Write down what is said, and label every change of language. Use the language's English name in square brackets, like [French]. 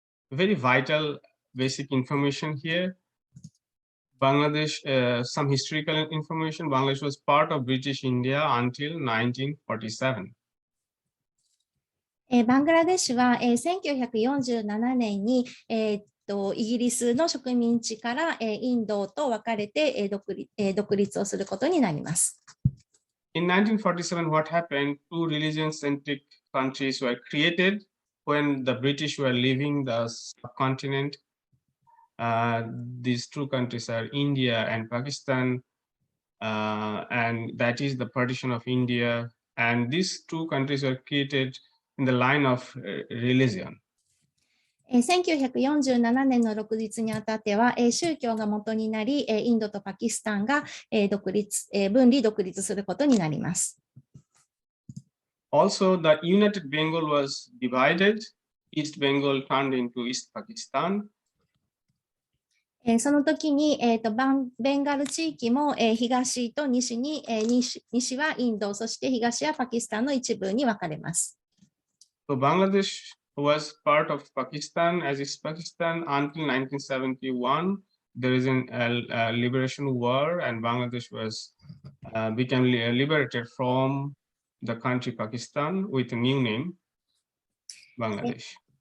[English] Very vital basic information here. Bangladesh, some historical information. Bangladesh was part of British India until 1947. [Japanese] バングラデシュは、1947年に、イギリスの植民地から、インドと分かれて、独立をすることになります。 [English] In 1947, what happened? Two religion-centric countries were created when the British were leaving the subcontinent. These two countries are India and Pakistan, and that is the partition of India. And these two countries were created in the line of religion. [Japanese] 1947年の独立にあたっては、宗教が元になり、インドとパキスタンが、分離独立することになります。 [English] Also, the United Bengal was divided. East Bengal turned into East Pakistan. [Japanese] その時に、ベンガル地域も、東と西に、西はインド、そして東はパキスタンの一部に分かれます。 [English] So Bangladesh was part of Pakistan as East Pakistan until 1971. There is a liberation war, and Bangladesh was became liberated from the country Pakistan with a new name, Bangladesh.